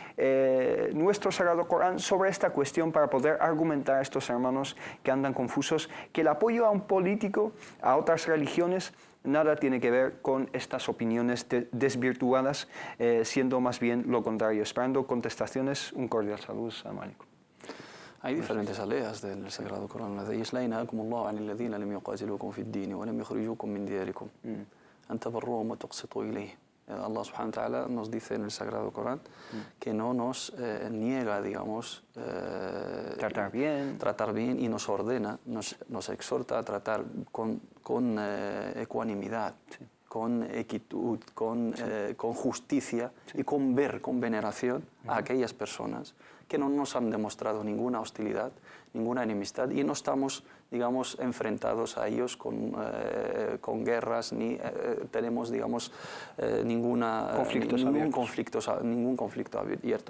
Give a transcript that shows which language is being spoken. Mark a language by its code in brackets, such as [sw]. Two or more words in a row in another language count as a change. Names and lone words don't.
[es] Nuestro Sagrado Corán, sobre esta cuestión, para poder argumentar a estos hermanos que andan confusos, que el apoyo a un político, a otras religiones, nada tiene que ver con estas opiniones desvirtuadas, siendo más bien lo contrario. Esperando contestaciones, un cordial saludo. [ar] السلام عليكم. [es] Hay diferentes aleas del Sagrado Corán. La de la [ar] ينهاكم الله عن الذين لم يقاتلوكم في الدين ولم يخرجوكم من دياركم أن تبروهم وتقسطوا إليه. الله سبحانه وتعالى [es] nos dice en el Sagrado Corán que no nos niega, digamos, tratar bien y nos ordena, nos exhorta a tratar con ecuanimidad, con equitud, con justicia y con veneración a aquellas personas que no nos han demostrado ninguna hostilidad, ninguna enemistad, y no estamos, digamos, enfrentados a ellos con guerras, ni tenemos, digamos, ningún conflicto abierto.